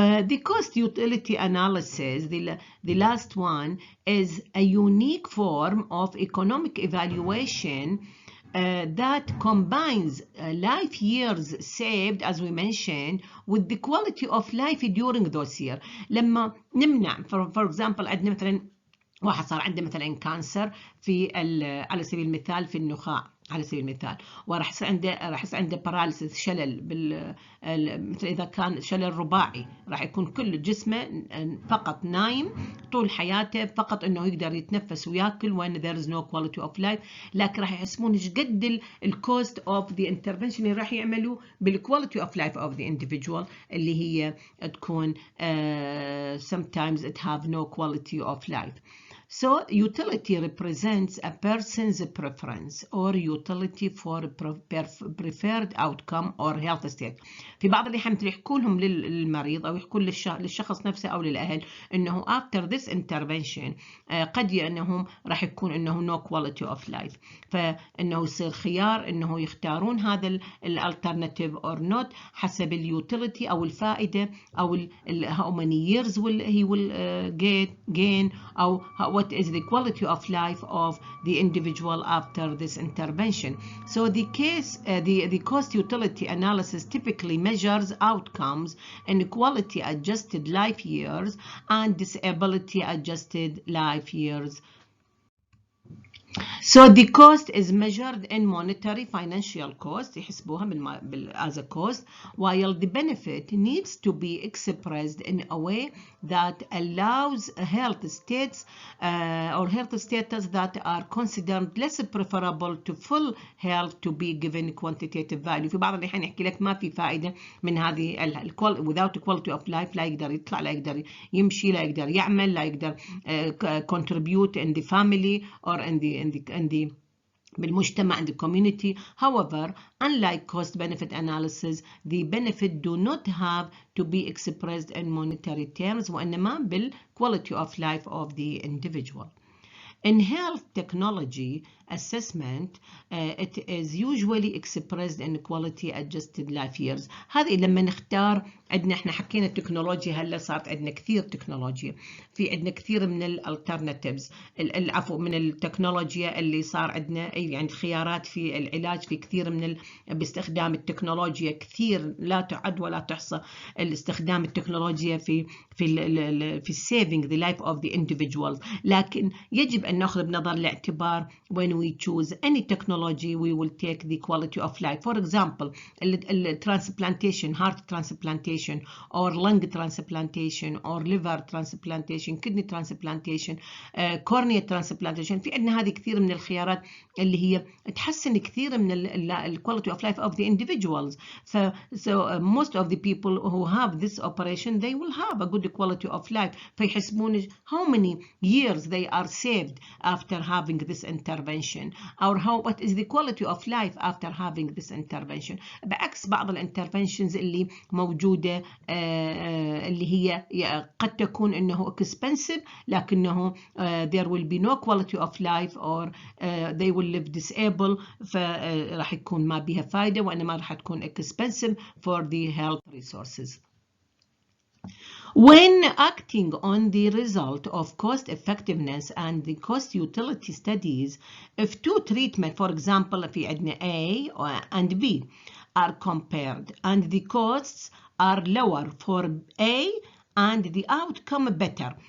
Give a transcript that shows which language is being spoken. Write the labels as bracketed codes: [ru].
[en] The cost utility analysis, the last one, is a unique form of economic evaluation that combines life years saved, as we mentioned, with the quality of life during those years. [ar] لما نمنع for example عندنا مثلا واحد صار عنده مثلا كانسر على سبيل المثال في النخاع على سبيل المثال وراح يصير عنده باراليسيس شلل مثل اذا كان شلل رباعي راح يكون كل جسمه فقط نايم طول حياته فقط انه يقدر يتنفس وياكل وان there is no quality of life لكن راح يحسبون ايش قد الكوست اوف ذا انترفنشن اللي راح يعملوا بالكواليتي اوف لايف اوف ذا individual اللي هي تكون sometimes it have no quality of life. [en] So utility represents a person's preference or utility for preferred outcome or health state. [ar] في بعض الأحيان يحكوا لهم للمريض أو يحكوا للشخص نفسه أو للأهل إنه after this intervention قد أنهم راح يكون إنه no quality of life فإنه يصير خيار إنه يختارون هذا alternative or not حسب اليوتيليتي أو الفائدة أو how many years he will gain أو what is the quality of life of the individual after this intervention. [en] So the cost utility analysis typically measures outcomes in quality adjusted life years and disability adjusted life years. So the cost is measured in monetary financial cost يحسبوها as a cost, while the benefit needs to be expressed in a way that allows health states or health status that are considered less preferable to full health to be given quantitative value. [ar] في بعض الأحيان يحكي لك ما في فائدة من هذه without quality of life، لا يقدر يطلع، لا يقدر يمشي، لا يقدر يعمل، لا يقدر contribute in the family or in the بالمجتمع and the community. [en] However, unlike cost-benefit analysis, the benefit do not have to be expressed in monetary terms وإنما بالquality of life of the individual. In health technology assessment, it is usually expressed in quality adjusted life years. [ar] هذه لما نختار، عندنا احنا حكينا التكنولوجيا، هلا صارت عندنا كثير تكنولوجيا، في عندنا كثير من الالترناتيفز، العفو من التكنولوجيا اللي صار عندنا يعني خيارات في العلاج، في كثير من باستخدام التكنولوجيا كثير لا تعد ولا تحصى الاستخدام التكنولوجيا في saving the life of the individuals. [en] لكن يجب أن نأخذ بنظر الاعتبار when we choose any technology we will take the quality of life. For example, transplantation, heart transplantation or lung transplantation or liver transplantation, kidney transplantation, cornea transplantation. [ar] في عندنا هذه كثير من الخيارات اللي هي تحسن كثير من quality of life of the individuals. [en] So most of the people who have this operation they will have a good quality of life. فيحسبون how many years they are saved after having this intervention, or what is the quality of life after having this intervention. [ar] بعكس بعض الانترفنشنز اللي موجودة اللي هي قد تكون انه expensive لكنه there will be no quality of life or they will live disabled، فراح يكون ما بها فايدة وإنما راح تكون expensive for the health resources. [en] When acting on the result of cost effectiveness and the cost utility studies, if two treatments, for example في عندنا A and B, are compared and the costs are lower for A and the outcome better.